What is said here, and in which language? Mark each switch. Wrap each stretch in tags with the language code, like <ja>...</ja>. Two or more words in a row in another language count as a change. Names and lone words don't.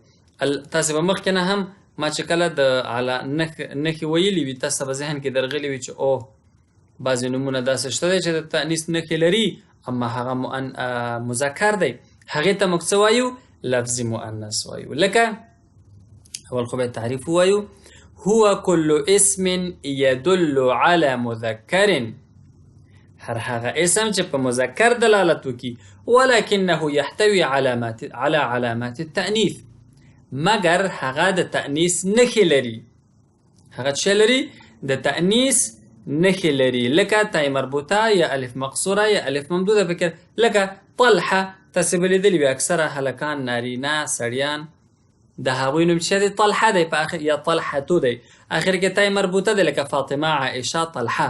<ps>تاسې به مخکې نه هم ما چې کله د نښې ویلي وي، تاسو به ذهن کې درغلي وي چې اوه بعضې نومونه داسې شته دی چې د تأنیث نښې لري اما هغه مذکر دی. هغې ته موږ څه وایو؟ لفظي مؤنث وایو. لکه اول خو باید تعریف ووایو.</ps> <ar>هو كل اسم يدل على مذكر،</ar> <ps>هر هغه اسم چې په مذکر دلالت وکړي،</ps> <ar>ولكنه يحتوي على علامات التأنيث،</ar> <ps>مگر هغه د تأنیث نښې لري. هغه څه لري؟ د تأنیث نښې لري. لکه تای مربوطه یا الف مقصوره یا الف ممدوده. فکر لکه طلحه، تاسې به لیدلي وي اکثره هلکان، نارینه سړیان، د هغوی نوم چې دی طلحه دی په آخر، یا طلحتو دی، آخر کې تای مربوطه دی، لکه فاطمه، عائشه، طلحه.</ps>